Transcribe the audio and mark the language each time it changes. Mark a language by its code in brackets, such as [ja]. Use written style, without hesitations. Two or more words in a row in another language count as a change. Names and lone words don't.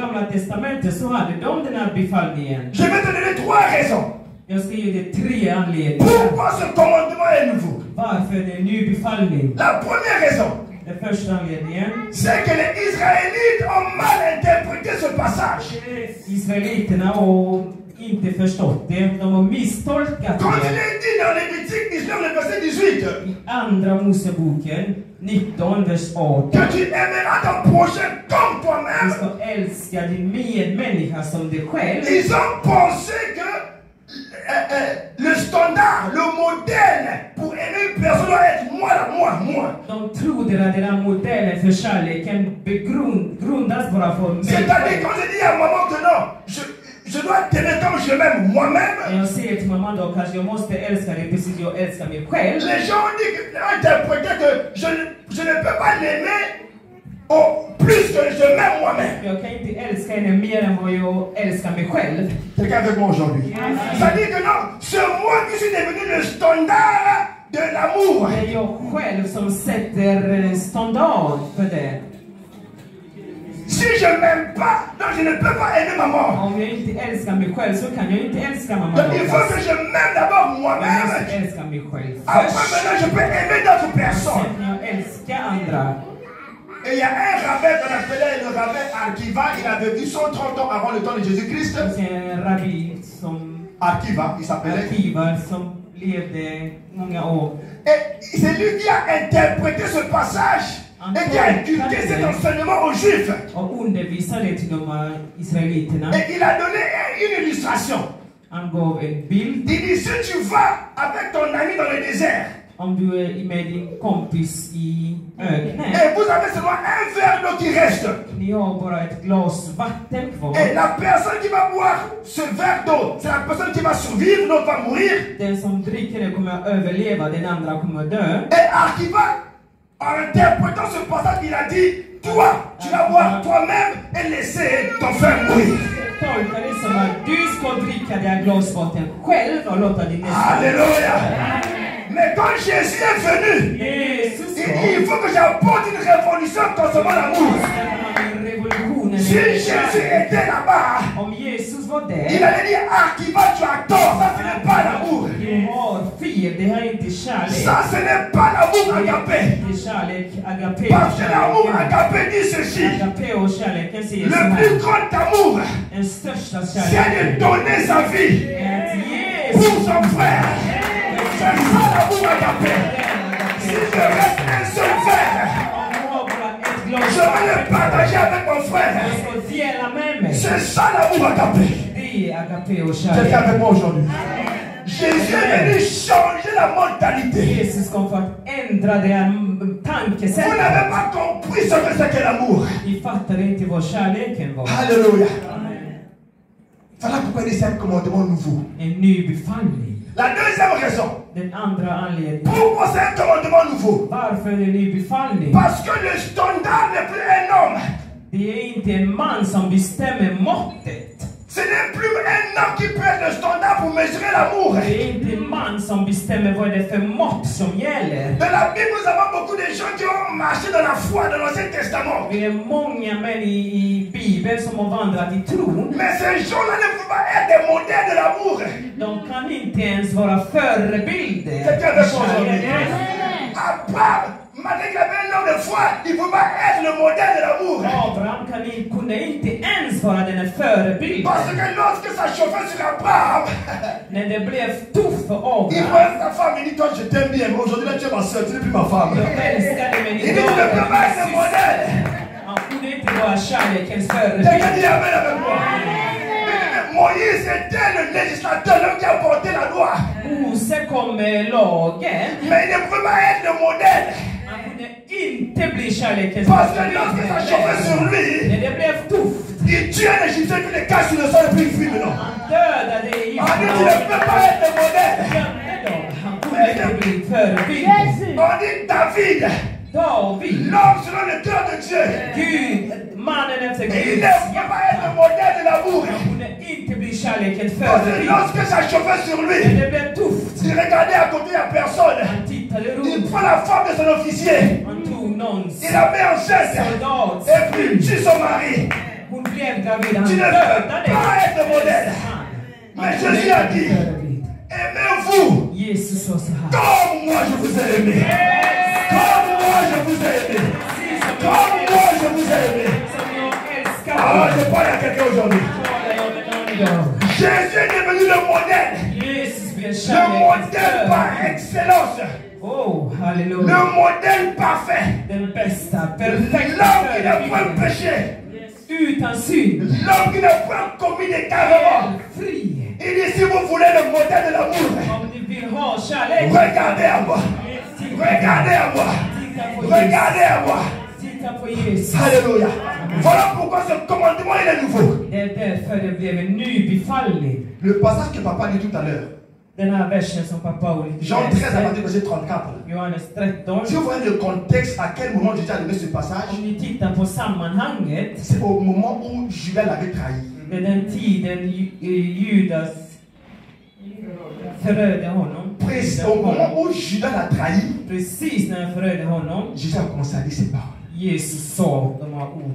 [fr] Je vais te donner 3 raisons. Pourquoi ce commandement est nouveau? La première raison, c'est que les Israélites ont mal interprété ce passage. [sv] Israeliterna har inte förstått det. De har misstolkat [fr] Quand il [sv] det. [fr] est dit dans Lévitique 19, le verset 18, [sv] I andra Moseboken 19, vers 18. [fr] que tu aimeras ton prochain comme [sv] Du [fr] toi-même. [sv] ska älska din medmänniska som dig själv. [fr] Ils ont pensé que le standard, le modèle pour aimer une personne doit être moi. [sv] De trodde att den här modellen för kärleken grundas bara på mig [fr] C'est-à-dire [sv] själv. [fr] quand je dis à maman que non, je dois t'aimer comme je m'aime moi-même. [sv] Jag säger till mamma då kanske jag måste älska dig precis jag älskar mig själv. [fr] Les gens ont dit que, ont interprété que je ne peux pas l'aimer plus que je m'aime moi-même. [sv] Jag kan inte älska henne mer än vad jag älskar mig själv. [fr] Quelqu'un avec moi aujourd'hui? Ça dit que non, c'est moi qui suis devenu le standard de l'amour. [sv] Det är jag själv som sätter standard för det. [fr] Si je m'aime pas, donc je ne peux pas aimer maman. [sv] Om jag inte älskar mig själv så kan jag inte älska mamma. [fr] Donc il faut que je m'aime d'abord [sv] Jag [fr] moi-même. [sv] måste älska mig själv [fr] Après [sv] först. [fr] maintenant je peux aimer d'autres personnes. [sv] Sen jag älskar andra. [fr] Et il y a un rabbin qu'on appelait le rabbin Arkiva. Il avait vécu 130 ans avant le temps de Jésus-Christ. [sv] En rabbi som [fr] Arkiva, il s'appelait. [sv] Arkiva som levde många år. [fr] Et c'est lui qui a interprété ce passage et qui a inculqué cet enseignement aux Juifs. [sv] Och undervisade till de israeliterna. [fr] Et il a donné une illustration. [sv] Han gav en bild. [fr] Il dit, si tu vas avec ton ami dans le désert [sv] Om du är med din kompis i öknen. [fr] et vous avez seulement un verre d'eau qui reste. [sv] Ni har bara ett glas vatten kvar. [fr] Et la personne qui va boire ce verre d'eau, c'est la personne qui va survivre, l'autre va mourir. [sv] Den som dricker det kommer att överleva, den andra kommer att dö. [fr] Et Arkiva, en interprétant ce passage, il a dit, toi, tu vas boire toi-même et laisser ton frère mourir. [sv] Tolka det som att du ska dricka det här glasvatten själv och låta din nästa. [fr] Alléluia. Mais quand Jésus est venu, il faut que j'apporte une révolution concernant l'amour. Si Jésus était là-bas, [sv] Om Jesus var [fr] il [sv] där. [fr] allait dire, Arkiva, tu as tort, ça ce n'est pas l'amour. [sv] Du har fel, det här är inte kärlek. [fr] Ça ce n'est pas l'amour [sv] Det [fr] agapé. [sv] är inte kärlek, agape. [fr] Parce que l'amour agapé dit ceci. [sv] Agape och kärleken säger så [fr] Le plus [sv] här. [fr] grand amour, [sv] Den största [fr] c'est de [sv] kärleken [fr] donner sa vie [sv] är att [fr] pour [sv] Jesus [fr] son frère. C'est ça l'amour agapé. Si je reste un seul verre, je vais le partager avec mon frère. C'est ça l'amour agapé. Quelqu'un avec moi aujourd'hui? Jésus est venu changer la mentalité. [sv] Jesus kom för att ändra det här [fr] Vous [sv] tankesättet. [fr] n'avez pas compris ce que c'est que l'amour. [sv] Vi fattade inte vad kärleken var. [fr] Alléluia. Voilà pourquoi il y a un commandement nouveau. [sv] En ny befallning. [fr] La deuxième raison. [sv] Den andra anledningen. [fr] Pourquoi c'est un commandement nouveau? [sv] Varför är det en ny befallning? [fr] Parce que le standard n'est plus un homme. [sv] Det är inte en man som bestämmer måttet. [fr] Ce n'est plus un homme qui peut être le standard pour mesurer l'amour. [sv] Det är inte en man som bestämmer vad det är för mått som gäller. [fr] Dans la Bible, nous avons beaucoup de gens qui ont marché dans la foi dans l'Ancien Testament. [sv] Det är många män i Bibeln som har vandrat i tron. [fr] Mais ces gens-là ne peuvent pas être des modèles de l'amour. [sv] De kan inte ens vara förebilder. [fr] Quelqu'un de son à part, malgré qu'il avait un homme de foi, il ne peut pas être le modèle de l'amour. [sv] Abraham kunde inte ens vara den förebilden. [fr] Parce que lorsque ça chauffait sur Abraham, [sv] När det blev tufft för [fr] il [sv] Abraham. [fr] voit sa femme, il dit, toi je t'aime bien, mais aujourd'hui là tu es ma soeur, tu n'es plus ma femme. [sv] Jag älskar dig men [fr] Il dit, tu ne peux pas être le [sv] idag. [fr] modèle. [sv] Han kunde inte vara kärlekens [fr] Quelqu'un [sv] förebild. [fr] dit amen avec moi. Moïse était le législateur, l'homme qui a porté la loi. [sv] Mose kom med lagen. [fr] Mais il ne pouvait pas être le modèle. [sv] Han kunde inte bli kärlekens [fr] Parce que lorsque ça chauffait sur lui, [sv] När det blev tufft. [fr] il tuait un Égyptien qui le cache sur le sol et puis il fuit maintenant. [sv] Han dödade [fr] On dit, tu ne peux pas être le modèle. [sv] Han kunde inte bli förebild. [fr] On dit David, [sv] David. [fr] l'homme selon le cœur de Dieu. [sv] Gud, mannen efter [fr] Il [sv] Gud. [fr] ne pouvait pas être le modèle de l'amour. [sv] Han kunde inte bli kärlekens [fr] Parce que [sv] förebild. [fr] lorsque ça chauffait sur [sv] När [fr] lui, [sv] det blev tufft. [fr] il regardait à côté, il n'y a personne. [sv] Han tittade [fr] Il [sv] runt. [fr] prend la femme de son officier. [sv] Han tog någons [fr] Il la met enceinte. [sv] soldat. [fr] Et puis il tue son mari. [sv] Hon blev gravid. Han [fr] Tu ne peux [sv] dödade [fr] pas être le modèle. Mais Jésus a dit, aimez-vous [sv] Jesus sa så här. [fr] comme moi je vous ai aimé. Comme moi je vous ai aimé. Ah, je parle à quelqu'un aujourd'hui. Jésus est devenu le modèle. Le modèle par excellence. Oh, hallelujah. Le modèle parfait. [sv] Den bästa, [fr] L'homme [sv] perfekta [fr] qui n'a point péché. [sv] utan synd. [fr] L'homme qui n'a point commis des carrément. [sv] Fri. [fr] Il dit si vous voulez le modèle de l'amour, [sv] Om ni vill ha kärlek. [fr] regardez à moi. Regardez à moi. Regardez à moi. [sv] Titta på Jesus. [fr] Alléluia. Voilà pourquoi ce commandement il est nouveau. [sv] Det är därför det blev en ny befallning. [fr] Le passage que papa dit tout à l'heure. [sv] Den här versen som pappa Oli [fr] Jean 13 à partir du verset 34. [sv] Johannes 13. [fr] Si vous voyez le contexte, à quel moment Jésus a donné ce passage, [sv] Om ni tittar på sammanhanget. [fr] c'est au moment où Judas l'avait trahi. [sv] Det är den tiden Judas förödde honom. [fr] Au moment où Judas l'a trahi, [sv] Precis när han förödde honom. [fr] Jésus a commencé à dire ces paroles. [sv] Jesus sa de här orden.